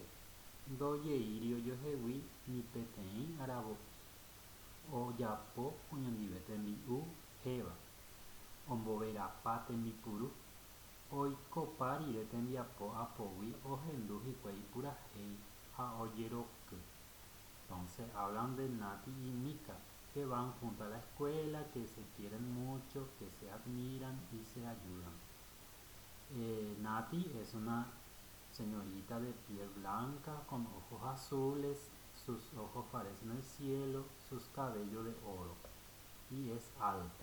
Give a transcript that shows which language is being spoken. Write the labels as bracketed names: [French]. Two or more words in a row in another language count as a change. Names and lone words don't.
[Guarani] Ndojeýri ojohegui ni peteĩ aravo ojapo oñondive tembi'u héva. Omboverapa tembipuru. Oikopa rire tembiapo apógui ohendu hikuái purahéi ha ojeroky. [Spanish] Entonces hablan de Nati y Mika, que van junto a la escuela, que se quieren mucho, que se admiran y se ayudan. Nati es una señorita de piel blanca con ojos azules, sus ojos parecen el cielo, sus cabellos de oro y es alta.